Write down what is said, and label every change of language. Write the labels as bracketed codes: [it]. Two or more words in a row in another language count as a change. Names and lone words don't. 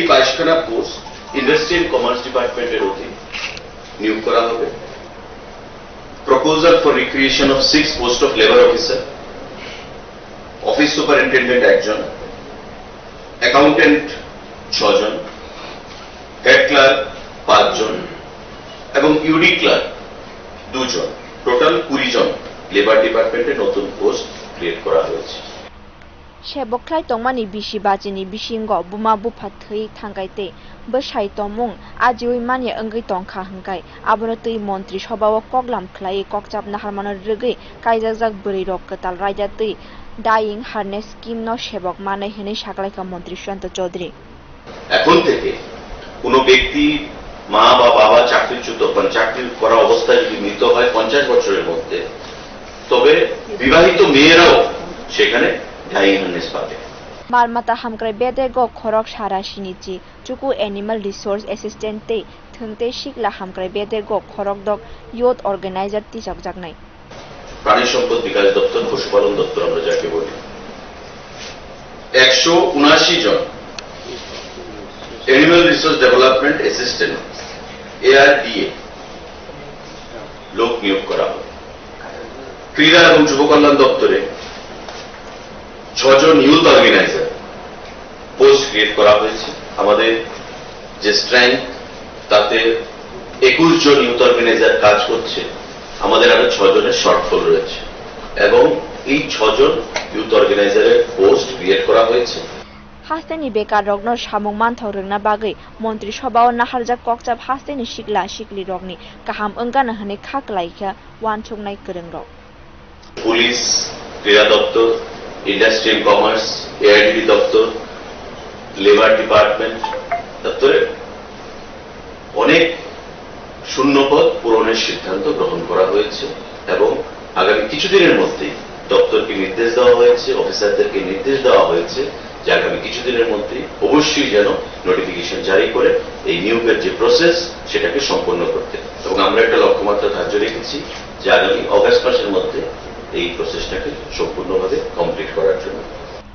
[bn] 22খানা [en] post industry and commerce department [bn] অধীন নিয়োগ করা হবে [en] proposal for recreation of 6 post of labour officer office superintendent [bn] 1 জন অ্যাকাউন্টেন্ট 6 জন [en] head clerk [bn] 5 জন এবং [en] UD clerk [bn] 2 জন টোটাল 20 জন [en] labour department [bn] নতুন [en] post create [bn] করা হয়েছে [trp] sebuk khlai tongmani bisi bachini bisingo buma bufa thei thangkaite bwsai tomung ajiwi mani wngwi tongkha hingkai abono tui montri sabha koklam khlai kokchap naharmano rwgui kaijakjak bwri rok katal raida tui [en] dying harness scheme [trp] no sebuk manai hinai saklaika montri Susanto Chaudhary [bn] এখন থেকে কোনো ব্যক্তি মা বা বাবা চাকরিচ্যুত মানে চাকরি করা অবস্থায় যদি মৃত হয় 50 বছরের মধ্যে তবে বিবাহিত মেয়েরাও সেখানে [trp] Marmata hamkrai bedego khorok sara sinichi chuku [en] animal resource assistant [trp] te thungte sikla hamkrai bedego khorok dog [en] youth organizer [trp] tichokjaknai [bn] প্রাণী সম্পদ বিকাশ দপ্তর পশুপালন দপ্তর আমরা যাকে বলি 179 জন [en] animal resource development assistant [bn] ARDA লোক নিয়োগ করা হবে ক্রীড়া এবং যুব কল্যাণ দপ্তরে 6 জন [en] youth organizer post create [bn] করা হয়েছে আমাদের যে স্ট্রেংথ তাতে 21 জন [en] youth organizer [bn] কাজ করছে আমাদের আরো 6 জনের শর্টফল রয়েছে এবং এই 6 জন [en] youth organizer post create [bn] করা হয়েছে [trp] haste-ni bekar rokno samung manthok rwngna bagwi montrisabha o naharjak kokchap haste-ni sikla sikli rokni kaham wngkana hwnwi kha klaikha uansuknai kwrwng rok [bn] পুলিশ, ক্রীড়া দপ্তর, [en] industry and commerce, [bn] এআইডিডি দপ্তর, [en] labour department [bn] দপ্তরে অনেক শূন্যপদ পূরণের সিদ্ধান্ত গ্রহণ করা হয়েছে এবং আগামী কিছুদিনের মধ্যেই দপ্তরকে নির্দেশ দেওয়া হয়েছে, অফিসারদেরকে নির্দেশ দেওয়া হয়েছে যে আগামী কিছুদিনের মধ্যেই অবশ্যই যেন নোটিফিকেশন জারি করে এই নিয়োগের যে প্রসেস সেটাকে সম্পন্ন করতে, এবং আমরা একটা লক্ষ্যমাত্রা ধার্য রেখেছি যে আগামী অগাস্ট মাসের মধ্যে এই প্রসেসটাকে সম্পূর্ণভাবে কমপ্লিট করার জন্য।